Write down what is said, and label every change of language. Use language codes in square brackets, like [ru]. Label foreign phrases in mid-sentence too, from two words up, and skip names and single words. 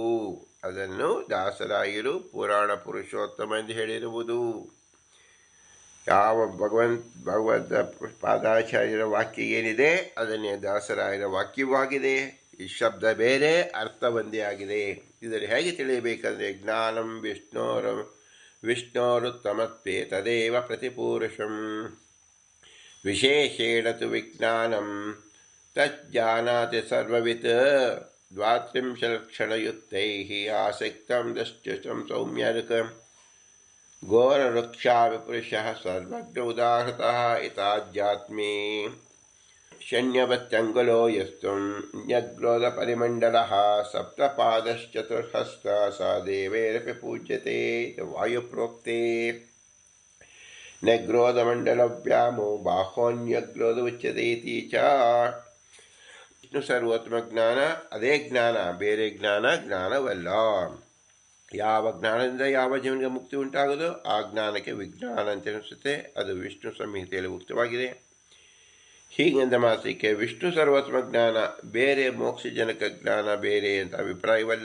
[kn] ಅದನ್ನು ದಾಸರಾಯರು ಪುರಾಣ ಪುರುಷೋತ್ತಮ ಎಂದು ಹೇಳಿರುವುದು. ಯಾವ ಭಗವಂತ ಪಾದಾಚಾರ್ಯರ ವಾಕ್ಯ ಏನಿದೆ ಅದನ್ನೇ ದಾಸರಾಯರ ವಾಕ್ಯವಾಗಿದೆ. ಈ ಶಬ್ದ ಬೇರೆ, ಅರ್ಥ ಒಂದೇ ಆಗಿದೆ. ಇದನ್ನು ಹೇಗೆ ತಿಳಿಯಬೇಕಂದ್ರೆ [sa] ಜ್ಞಾನಂ ವಿಷ್ಣೋರುತ್ತಮತ್ವೇ ತದೇವ ಪ್ರತಿಪುರುಷಂ ವಿಶೇಷೇಣ ತು ವಿಜ್ಞಾನಂ ತಜ್ಜಾನಾತಿ ಸರ್ವವಿತ್ ದ್ವಾತ್ರಿಂಶಲಕ್ಷಣಯುಕ್ತೈಃ ಆಸಕ್ತಂ ದಶ್ಚಂ ಸೌಮ್ಯರ್ಕ ಘೋರವೃಕ್ಷಾವಿಪುರುಷಃ ಸರ್ವಜ್ಞ ಉದಾಹೃತಃ ಇತಾಧ್ಯಾತ್ಮೇ ಶನ್ಯವತ್ಯಂಗುಲೋ ಯಸ್ತುಂ ನ್ಯಗ್ರೋಧಪರಿಮಂಡಲಃ ಸಪ್ತಪಾದಶ್ಚತುರ್ಹಸ್ತ ಸ ದೇವೈರಪಿ ಪೂಜ್ಯತೆ ವಾಯುಪ್ರೋಕ್ತೆ ನ್ಯಗ್ರೋಧಮಂಡಲವ್ಯಾಮೋ ಬಾಹೋನ್ಯಗ್ರೋಧ ಉಚ್ಯತೆ ಇತಿ ಚ. [kn] ವಿಷ್ಣು ಸರ್ವೋತ್ತಮ ಜ್ಞಾನ, ಅದೇ ಜ್ಞಾನ, ಬೇರೆ ಜ್ಞಾನ ಜ್ಞಾನವಲ್ಲ. ಯಾವ ಜ್ಞಾನದಿಂದ ಯಾವ ಜೀವನಿಗೆ ಮುಕ್ತಿ ಉಂಟಾಗೋದು ಆ ಜ್ಞಾನಕ್ಕೆ ವಿಜ್ಞಾನ ಅಂತ ಅನಿಸುತ್ತೆ. ಅದು ವಿಷ್ಣು ಸಂಹಿತೆಯಲ್ಲಿ ಉಕ್ತವಾಗಿದೆ. ಹೀಗೆಂದ ಮಾತ್ರಕ್ಕೆ ವಿಷ್ಣು ಸರ್ವೋತ್ತಮ ಜ್ಞಾನ ಬೇರೆ, ಮೋಕ್ಷಜನಕ ಜ್ಞಾನ ಬೇರೆ ಅಂತ ಅಭಿಪ್ರಾಯವಲ್ಲ.